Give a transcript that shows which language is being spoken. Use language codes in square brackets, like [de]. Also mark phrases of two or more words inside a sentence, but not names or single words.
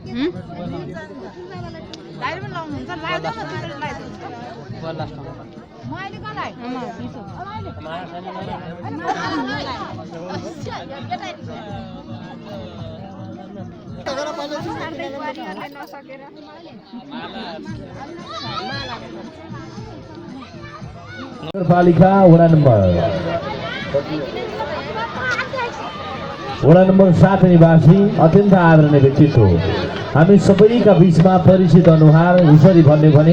[ms] Lain pun lawan, kan lain tu mesti lain. Bukan [en] last time. [ms] Mai ni kan lain. Mana sana mana? [ne] नगरपालिका वडा नम्बर 7 निवासी अत्यन्त आदरणीय व्यक्तित्व हामी सबैका बीचमा परिचित अनुहार उसरी भन्ने भने